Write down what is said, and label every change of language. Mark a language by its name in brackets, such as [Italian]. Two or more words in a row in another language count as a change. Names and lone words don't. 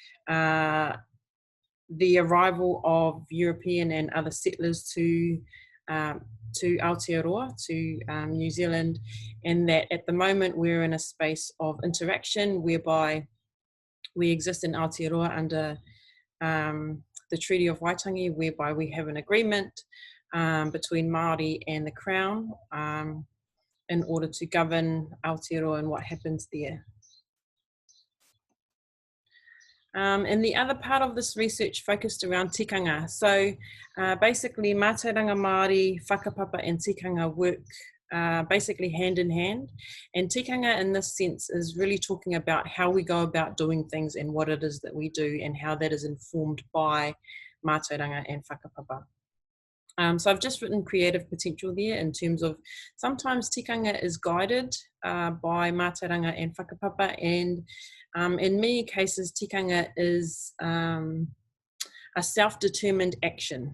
[English] the arrival of European and other settlers to Aotearoa, to New Zealand, and that at the moment we're in a space of interaction whereby we exist in Aotearoa under the Treaty of Waitangi, whereby we have an agreement between Māori and the Crown in order to govern Aotearoa and what happens there. And the other part of this research focused around tikanga. So basically [Māori] mātauranga Māori, [English] whakapapa and tikanga work basically hand in hand. And tikanga in this sense is really talking about how we go about doing things and what it is that we do and how that is informed by mātauranga and whakapapa. So I've just written creative potential there in terms of sometimes tikanga is guided by mātauranga and whakapapa, and in many cases tikanga is a self-determined action.